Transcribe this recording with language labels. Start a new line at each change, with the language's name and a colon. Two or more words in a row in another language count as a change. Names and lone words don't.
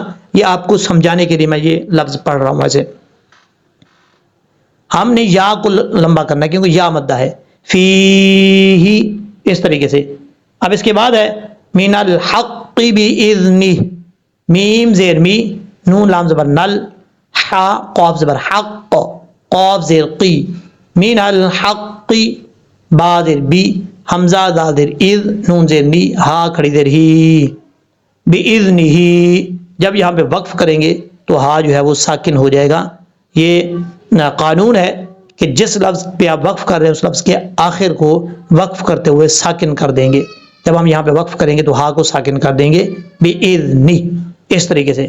Urdu: یہ آپ کو سمجھانے کے لیے میں یہ لفظ پڑھ رہا ہوں۔ ویسے ہم نے یا کو لمبا کرنا ہے کیونکہ یا مدہ ہے، فی ہی اس طریقے سے۔ اب اس کے بعد ہے
Arabic: من الحق بإذنہ،
Urdu: میم زیر می، نون لام زبر نل، حا قاف زبر حق، قاف زیر قی،
Arabic: من الحق،
Urdu: با زیر بی، حمزہ زا زیر اذ، نون زیر نی، ہا کھڑی زیر ہی، بإذنہ۔ جب یہاں پہ وقف کریں گے تو ہا جو ہے وہ ساکن ہو جائے گا۔ یہ قانون ہے کہ جس لفظ پہ آپ وقف کر رہے ہیں اس لفظ کے آخر کو وقف کرتے ہوئے ساکن کر دیں گے۔ جب ہم یہاں پہ وقف کریں گے تو ہا کو ساکن کر دیں گے بإذنہ، اس طریقے سے۔